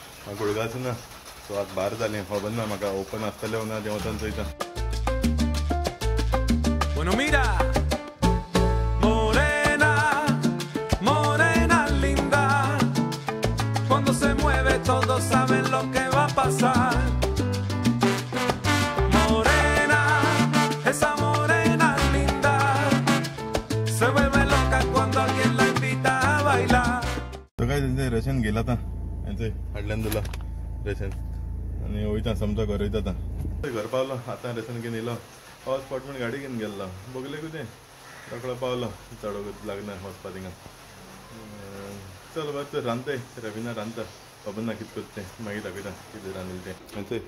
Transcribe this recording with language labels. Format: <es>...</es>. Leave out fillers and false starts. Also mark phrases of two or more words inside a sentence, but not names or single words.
<kok>म्हाका कुडगाचो ना. सो आतां भायर जालें खबर ना म्हाका ओपन आसतलें ना तें वचोन चोयता.</kok> <es>Bueno, mira, morena, morena linda, cuando se mueve todos saben lo que va a pasar. Morena, esa morena linda, se vuelve loca cuando alguien la invita a bailar.</es> <kok>तो काय तेंचें रेशन गेलां आतां हेंचें हाडल्यान दिलां रेशन आनी वयता समजा घर वयता आतां. घर पावलो आतां रेशन घेवन येयलो. पावस पड म्हूण गाडी घेवन गेल्लो बोगले कितें रोखडो पावलो. चड लागना वचपा थिंगा. चल बरें तर रांदताय रविना रांदता. खबर ना कितें करता तें मागीर दाखयता कितें रांदिल्लें तें.</kok>